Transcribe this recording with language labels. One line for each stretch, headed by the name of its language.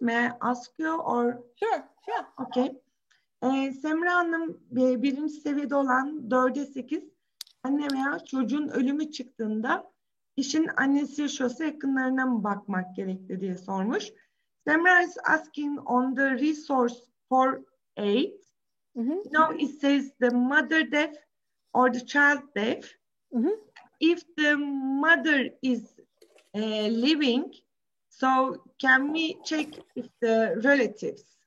English: May I ask you or? Sure, yeah. Okay.
Turkish: Semra Hanım birinci seviyede olan 4'e 8 anne veya çocuğun ölümü çıktığında kişinin annesi yaşıyorsa yakınlarına mı bakmak gerekli diye sormuş.
English: Semra is asking on the resource for aid. You know, it says the mother death or the child death. If the mother is living, so can we check if the relatives?